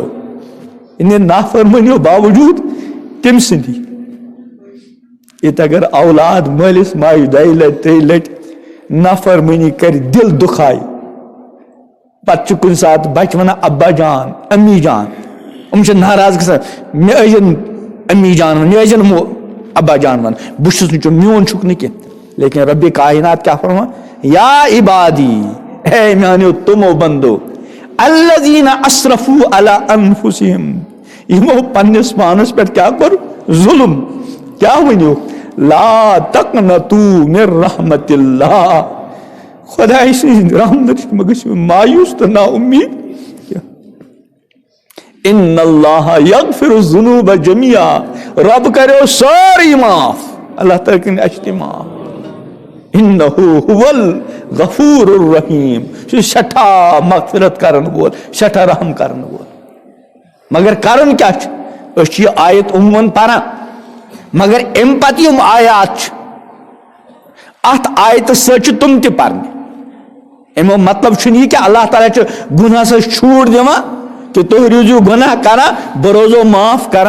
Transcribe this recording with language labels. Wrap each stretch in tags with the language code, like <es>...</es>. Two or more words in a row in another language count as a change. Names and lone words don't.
<ks>یِہنٛدِ نافرمٲنیو باوجوٗد تٔمۍ سٕنٛدی ییٚتہِ اگر اولاد مٲلِس ماجہِ 2 لٹہِ 3 لٹہِ نافرمٲنی کرِ دل دُکھایہِ پتہٕ چھُ کُنہِ ساتہٕ بچہِ ونان ابا جان امی جان یِم چھِ ناراض گژھان مےٚ ٲسۍزن امی جان ون مےٚ ٲسۍزن ابا جان ون بہٕ چھُس نہٕ میون چھُکھ نہٕ کینٛہہ. لیکن ربِ کائنات کیٛاہ فرمان</ks> <ar>یا عبادی</ar> <ks>اے میانیو تِمو بندو</ks> <ar>الذین اسرفوا علی انفسہم</ar> <ks>یِمو پننِس پانس پٮ۪ٹھ کیٛاہ کوٚر ظُلم. کیٛاہ ؤنِو</ks> <ar>لا تقنطوا من رحمت اللہ.</ar> <ks>خۄداے سٕنٛدِ رحمتٕچ مہ گٔژھِو مایوٗس تہٕ نا اُمید.</ks> <ar>ان اللہ یغفر الذنوب جمیعا.</ar> <ks>رب کریو سورُے معاف. اللہ تعالیٰ کٔرِنۍ اَسہِ تہِ معاف.</ks> <ar>انہ هو الغفور الرحیم.</ar> <ks>سُہ چھُ سٮ۪ٹھاہ مغفرت کرن وول سٮ۪ٹھاہ رحم کرن وول. مگر کرُن کیٛاہ چھُ أسۍ چھِ یہِ آیت عموٗماً پران مگر امہِ پتہٕ یِم آیات چھِ اتھ آیتہٕ سۭتۍ چھِ تِم تہِ پرنہِ. امیُک مطلب چھُنہٕ یہِ کہِ اللہ تعالیٰ چھُ گۄناہس چھوٗٹ دِوان کہ تُہۍ روٗزِو گۄناہ کران بہٕ روزو معاف کران.</ks>